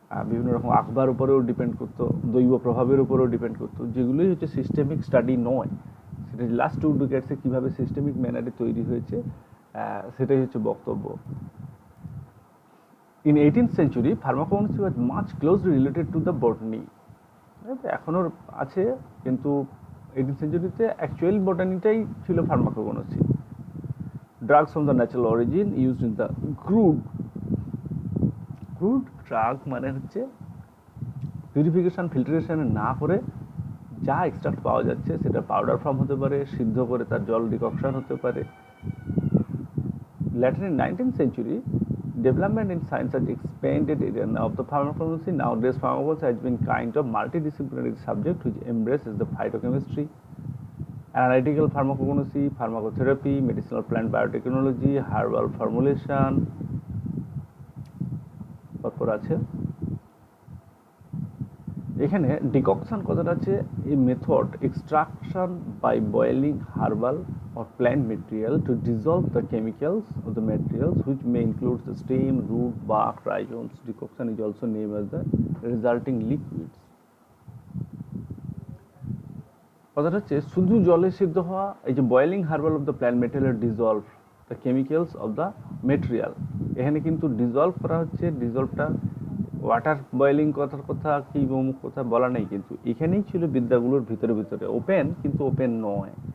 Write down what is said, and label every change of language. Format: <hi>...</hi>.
<bn>বিভিন্ন রকম আখবার উপরেও ডিপেন্ড করতো, দৈব প্রভাবের উপরেও ডিপেন্ড করতো, যেগুলোই হচ্ছে সিস্টেমিক স্টাডি নয়। সেটা লাস্ট 2 ডিকেডসে কীভাবে সিস্টেমিক ম্যানারে তৈরি হয়েছে সেটাই হচ্ছে বক্তব্য।</bn> <en>In 18th century, pharmacognosy was much closely related to the botany.</en> <bn>এখনো আছে, কিন্তু 18th centuryতে অ্যাকচুয়াল বটানিটাই ছিল pharmacognosy.</bn> <en>Drugs from the natural origin used in the crude</en> <bn>drug মানে হচ্ছে পিউরিফিকেশন ফিল্টারেশন না করে যা এক্সট্রাক্ট পাওয়া যাচ্ছে সেটা পাউডার ফর্ম হতে পারে, সিদ্ধ করে তার জল ডিককশন হতে পারে।</bn> <en>Later in 19th century, development in science has expanded area of the pharmacology. Nowadays, pharmacology has been kind of multidisciplinary subject which embraces the phytochemistry, analytical pharmacognosy, pharmacotherapy, medicinal plant biotechnology, herbal formulation.</en> <bn>তারপর আছে এখানে ডিককশন কথাটা আছে</bn> <en>a method extraction by boiling herbal or plant material to dissolve the chemicals of the materials which may include the stem, root, bark, rhizomes. Decoction is also named as the resulting liquids.</en> <bn>কথাটা হচ্ছে শুধু জলে সিদ্ধ হওয়া, এই যে</bn> <en>Boiling herbal of the plant material dissolve the chemicals of the material.</en> <bn>এখানে কিন্তু ডিজলভ করা হচ্ছে, ডিজলভটা ওয়াটার বয়েলিং কথার কথা কি অমুক কথা বলা নেই, কিন্তু এখানেই ছিল বিদ্যাগুলোর ভিতরে ভিতরে ওপেন, কিন্তু ওপেন নয়।</bn>